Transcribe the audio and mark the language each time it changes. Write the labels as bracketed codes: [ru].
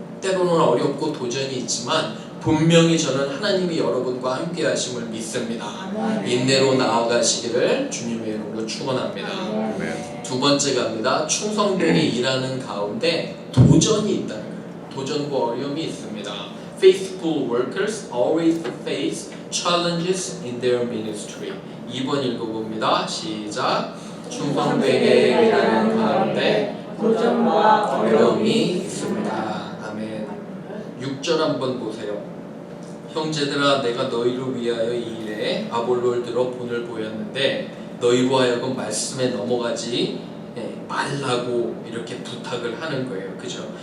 [ko] 때로는 어렵고 도전이 있지만 분명히 저는 하나님이 여러분과 함께 하심을 믿습니다. 인내로 나아가시기를 주님의 이름으로 축원합니다. 두 번째 갑니다. 충성되게 일하는 가운데 도전이 있다는 거예요. 도전과 어려움이 있습니다. [en] Faithful workers always face challenges in their ministry. [ko] 2번 읽어봅니다. 시작. 충성되게 일하는 가운데 도전과 어려움이 있습니다. 아멘. 6절 한번 보세요. 형제들아, 내가 너희를 위하여 이 일에 아볼로를 들어 본을 보였는데 너희로 하여금 말씀에 넘어가지 말라고 이렇게 부탁을 하는 거예요. 그죠?